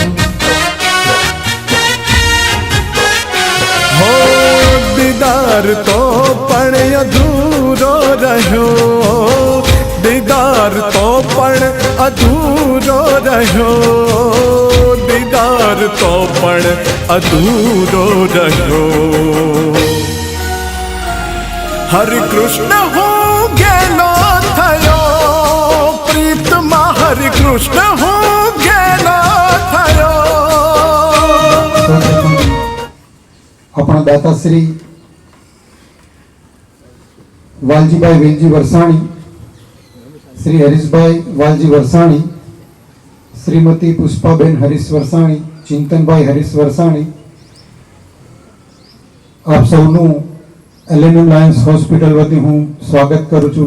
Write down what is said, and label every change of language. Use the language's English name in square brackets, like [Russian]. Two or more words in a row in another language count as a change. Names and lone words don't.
[Gujarati] હો દીદાર તો પણ અધૂરો રહ્યો, દીદાર તો પણ અધૂરો રહ્યો, દીદાર તો પણ અધૂરો રહ્યો। હરે કૃષ્ણ હો ગેલો થયો, પ્રીતમા હરે કૃષ્ણ હો ગેલો થયો। અપના દાતાશ્રી વાલજીભાઈ વેલજી વરસાણી, શ્રી હરીશભાઈ વાલજી વરસાણી, શ્રીમતી પુષ્પાબેન હરીશ વરસાણી, ચિંતનભાઈ હરીશ વરસાણી, આપ સૌનુ એલએનએમ લાયન્સ હોસ્પિટલ વતી હૂં સ્વાગત કરૂં છૂં।